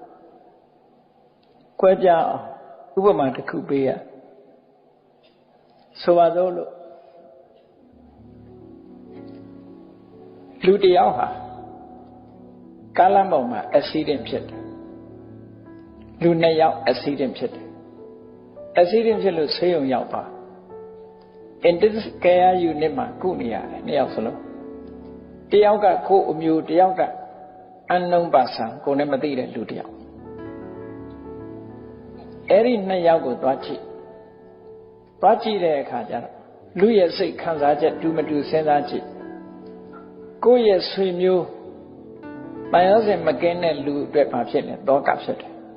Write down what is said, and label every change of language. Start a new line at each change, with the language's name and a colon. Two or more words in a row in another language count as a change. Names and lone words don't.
Burmese: ကွဲပြားအောင်ဥပမာတစ်ခုပေးရဆိုပါစို့လို့လူတစ်ယောက် ဟာကားလမ်းပေါ်မှာ accident ဖြစ်တယ်လူနှစ်ယောက် accident ဖြစ်တယ် accident ဖြစ်လို့ဆေးရုံရောက်ပါ
English: intensive care unit
Burmese: မှာကုနေရတယ်နှစ်ယောက်စလုံးတယောက်ကကိုယ်အမျိုးတယောက်က
English: unknown person
Burmese: ကိုယ်နဲ့မသိတဲ့လူတယောက် အဲ့ဒီနှစ်ယောက်ကိုသွားကြည့်တဲ့အခါကျတော့လူရဲ့စိတ်ခံစားချက်တူမတူစဉ်းစားကြည့်ကိုယ့်ရဲ့ဆွေမျိုးတန်ရောစင်မကင်းတဲ့လူအတွက်ဘာဖြစ်လဲတောကဖြစ်တယ်